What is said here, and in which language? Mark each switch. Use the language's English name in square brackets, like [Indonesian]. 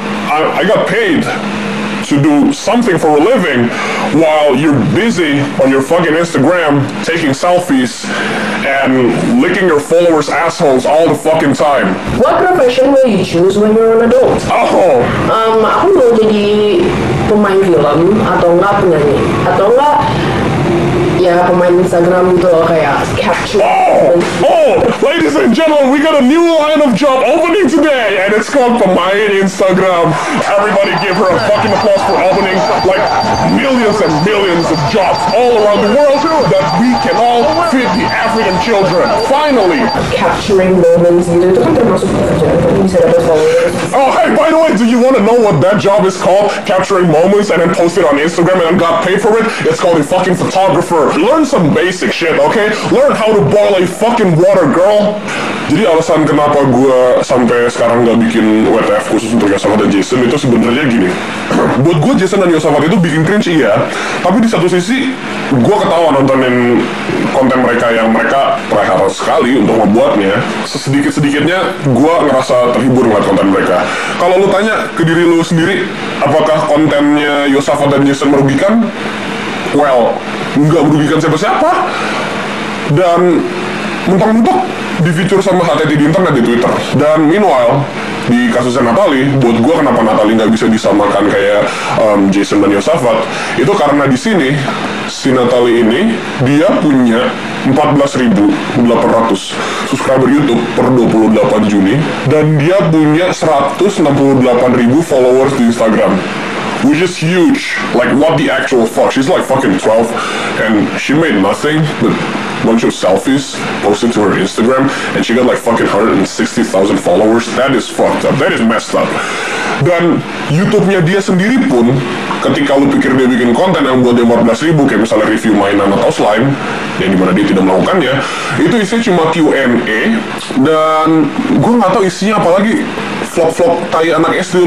[English] I got paid to do something for a living while you're busy on your fucking Instagram taking selfies and licking your followers' assholes all the fucking time. What profession will you choose when you're an adult? Oh. [Indonesian] Aku mau jadi pemain film atau enggak penyanyi atau enggak ya pemain Instagram gitu loh, kayak capture. [English] Oh, ladies and gentlemen, we got a new line of job opening today, and it's called Pemain Instagram. Everybody give her a fucking applause for opening like millions and millions of jobs all around the world that we can all feed the African children. Finally. Capturing moments [Indonesian] gitu, itu kan termasuk pekerjaan, kan bisa dapat followers. [English] Oh, hey, by the way, do you want to know what that job is called? Capturing moments and then post it on Instagram and then got paid for it? It's called a fucking photographer. Learn some basic shit, okay? Learn how to boil a fucking water, girl. [Indonesian] Jadi alasan kenapa gue sampai sekarang gak bikin WTF khusus untuk Yosafat dan Jason itu sebenarnya gini. Buat gue Jason dan Yosafat itu bikin cringe iya, tapi di satu sisi gue ketawa nontonin konten mereka yang mereka tryhard sekali untuk membuatnya. Sesedikit-sedikitnya gue ngerasa terhibur ngeliat konten mereka. Kalau lu tanya ke diri lu sendiri, apakah kontennya Yosafat dan Jason merugikan? Well, nggak merugikan siapa-siapa. Dan mentok-mentok di feature sama HTT di internet, di Twitter. Dan meanwhile, di kasusnya Natalie, buat gue kenapa Natalie nggak bisa disamakan kayak Jason dan Yosafat, itu karena di sini si Natalie ini dia punya 14.800 subscriber YouTube per 28 Juni, dan dia punya 168.000 followers di Instagram, [English] which is huge. Like, what the actual fuck? She's like fucking 12 and she made nothing but bunch of selfies posted to her Instagram, and she got like fucking 160,000 followers. That is fucked up. That is messed up. [Indonesian] Dan YouTube-nya dia sendiri pun, ketika lu pikir dia bikin konten yang buat dia 14.000, kayak misalnya review mainan atau slime, yang dimana dia tidak melakukannya, itu isinya cuma Q&A, dan gue nggak tahu isinya apalagi vlog-vlog tai anak SD.